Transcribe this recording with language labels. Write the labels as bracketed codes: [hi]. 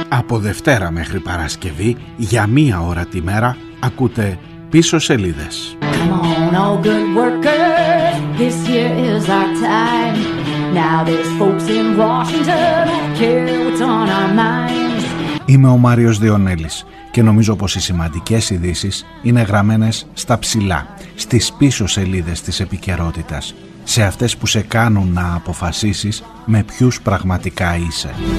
[el] Δευτέρα μέχρι Παρασκευή, για μία ώρα τη μέρα, ακούτε πίσω σελίδες. [en] Come on, all good workers, this here is our time. Now there's folks in Washington care [el] Είμαι ο Μάριος Διονέλης και νομίζω πως οι σημαντικές ειδήσεις είναι γραμμένες στα ψηλά, στις πίσω σελίδες της επικαιρότητας, σε αυτές που σε κάνουν να αποφασίσεις με ποιους πραγματικά είσαι.